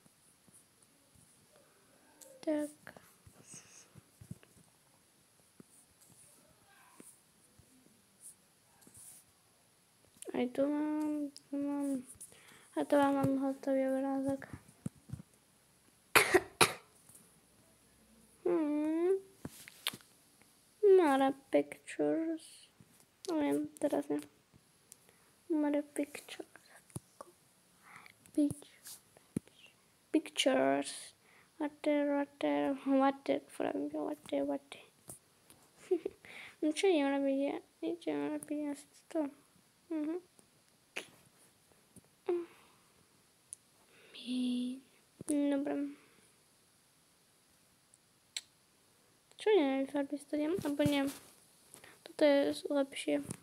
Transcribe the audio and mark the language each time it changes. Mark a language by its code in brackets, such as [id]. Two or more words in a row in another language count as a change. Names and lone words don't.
[sk] Tak. Aj tu mám. A to mám hotový obrázok. Mara Pictures. Neviem, teraz ne. Mara Pictures. Pictures. Water. No čo idem robiť ja? Idem robiť asi to. Dobre. Čo idem farbiť to idem? Alebo nie. Toto je lepšie.